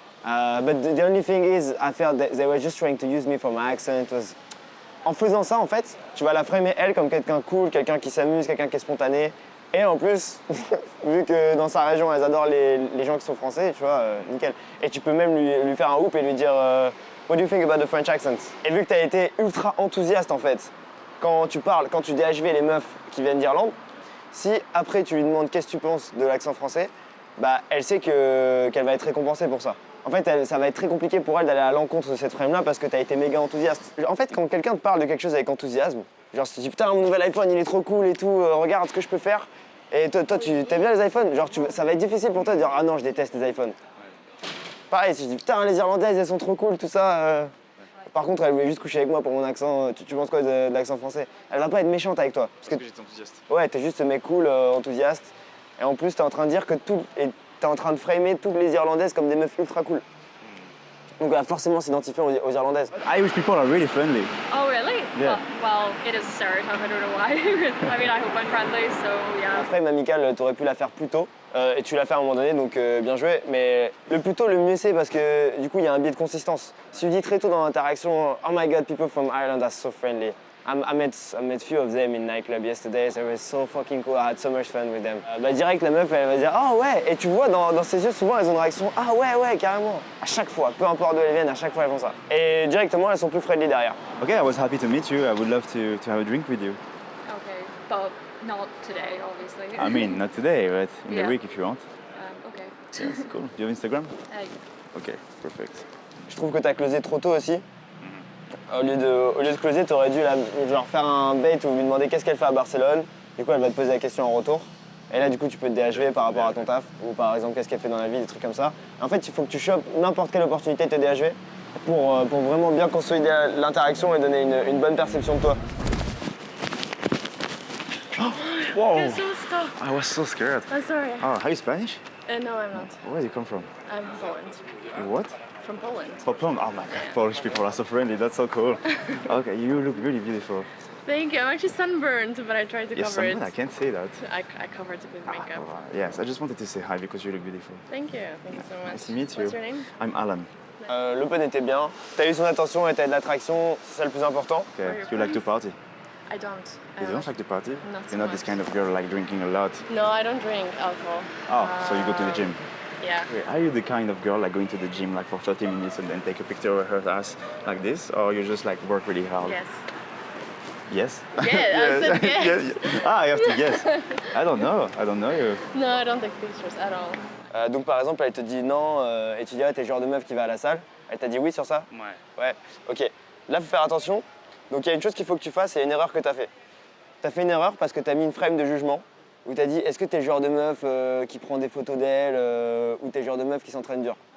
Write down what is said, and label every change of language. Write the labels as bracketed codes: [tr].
[en] But the only thing is, I felt that they were just trying to use me for my accent. [fr] En faisant ça, en fait, tu vas la framer elle comme quelqu'un cool, quelqu'un qui s'amuse, quelqu'un qui est spontané. Et en plus, vu que dans sa région, elles adorent les gens qui sont français, tu vois, nickel. Et tu peux même lui faire un whoop et lui dire [en] What do you think about the French accent? [fr] Et vu que tu as été ultra enthousiaste en fait, quand tu parles, quand tu DHV les meufs qui viennent d'Irlande, si après tu lui demandes qu'est-ce que tu penses de l'accent français, bah elle sait qu'elle va être récompensée pour ça. En fait, ça va être très compliqué pour elle d'aller à l'encontre de cette frame-là parce que tu as été méga enthousiaste. En fait, quand quelqu'un te parle de quelque chose avec enthousiasme, genre si tu dis putain mon nouvel iPhone il est trop cool et tout, regarde ce que je peux faire. Et toi tu aimes bien les iPhones, genre ça va être difficile pour toi de dire ah non je déteste les iPhones. Pareil, si je dis putain les Irlandaises elles sont trop cool, tout ça. Par contre elle voulait juste coucher avec moi pour mon accent, tu penses quoi de l'accent français? Elle va pas être méchante avec toi. Parce que j'étais enthousiaste. Ouais, t'es juste ce mec cool, enthousiaste. Et en plus t'es en train de dire que t'es en train de framer toutes les Irlandaises comme des meufs ultra cool. Donc elle va forcément s'identifier aux Irlandaises. [en] Irish people are really friendly. Oh, really? Yeah. Well, it is a stereotype. I don't know why. I mean, I hope I'm friendly, so [fr] La [en] yeah. [fr] frame amicale, t'aurais pu la faire plus tôt. Et tu l'as fait à un moment donné, donc bien joué. Mais le plus tôt, le mieux c'est parce que du coup, il y a un biais de consistance. Si tu dis très tôt dans l'interaction, [en] oh my god, people from Ireland are so friendly. I met few of them in nightclub yesterday. They were so fucking cool. I had so much fun with them. [fr] Bah direct, la meuf, elle va dire ah ouais. Et tu vois dans ses yeux, souvent, elles ont une réaction ah ouais, carrément. À chaque fois, peu importe d'où elles viennent, à chaque fois, elles font ça. Et directement, elles sont plus friendly derrière. [en] Okay, I was happy to meet you. I would love to have a drink with you. Okay, but not today, obviously. I mean, not today, but in Yeah. the week if you want. Okay. Yes, cool. Do you have Instagram? Uh, Okay, perfect. [fr] Je trouve que t'as closé trop tôt aussi. Au lieu de closer, t'aurais dû genre faire un bait ou lui demander qu'est-ce qu'elle fait à Barcelone. Du coup, elle va te poser la question en retour. Et là, du coup, tu peux te DHV par rapport à ton taf. Ou par exemple, qu'est-ce qu'elle fait dans la vie, des trucs comme ça. En fait, il faut que tu chopes n'importe quelle opportunité de te DHV pour vraiment bien consolider l'interaction et donner une bonne perception de toi. [en] Whoa! I'm so stuck. I was so scared. I'm sorry. Oh, are you Spanish? No, I'm not. Where do you come from? I'm Poland. What? From Poland. Oh, Poland. Oh my god, Polish people are so friendly. That's so cool. Okay, you look really beautiful. Thank you. I'm actually sunburned, but I tried to Yes, cover it. I can't say that. I covered it with makeup. Yes, I just wanted to say hi because you look beautiful. Thank you. Thank you so much. Nice to meet you. What's your name? I'm Alan. [fr] L'open était bien. T'as eu son attention et t'as eu de l'attraction, c'est ça le plus important. [en] Okay, Are you you like to friends? party? I don't. You don't like to party? Not so You're not this much. kind of girl like drinking a lot. No, I don't drink alcohol. Oh, so you go to the gym. Yeah. Okay, are you the kind of girl like going to the gym like for 30 minutes and then take a picture of her ass like this, or you just like work really hard? Yes. Yes? Yeah, I said yes. Ah, you have to guess. I don't know. I don't know you. No, I don't take pictures at all. [fr] Donc par exemple, elle te dit non et tu dis ah, t'es le genre de meuf qui va à la salle. Elle t'a dit oui sur ça? Ouais. Ok. Là, faut faire attention. Donc il y a une chose qu'il faut que tu fasses, c'est une erreur que t'as fait. T'as fait une erreur parce que t'as mis une frame de jugement où t'as dit est-ce que t'es le genre de meuf qui prend des photos d'elle ou t'es le genre de meuf qui s'entraîne dur.